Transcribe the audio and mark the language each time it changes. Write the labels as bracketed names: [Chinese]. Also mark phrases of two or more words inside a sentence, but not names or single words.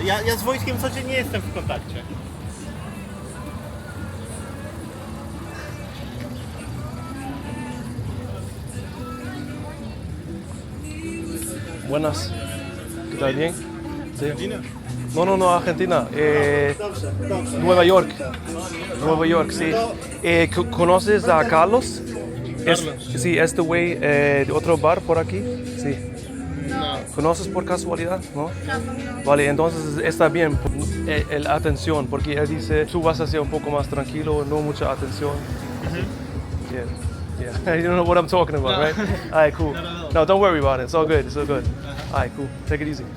[Polish] Ja z Wojtkiem codziennie jestem w kontakcie. [Spanish] Buenas. ¿Qué tal? ¿Bien? Sí. Argentina? No, Argentina. [Polish] Dobrze. [Spanish] Nueva York. Nueva York, sí. ¿Conoces a Carlos? Sí, este güey de otro bar por aquí. Sí. No. ¿Conoces por casualidad? ¿No? Vale, entonces está bien la atención, porque él dice, tú vas a ser un poco más tranquilo, no mucha atención. [English] Yeah. You don't know what I'm talking about, right? All right, cool. No, don't worry about it. It's all good. All right, cool. Take it easy.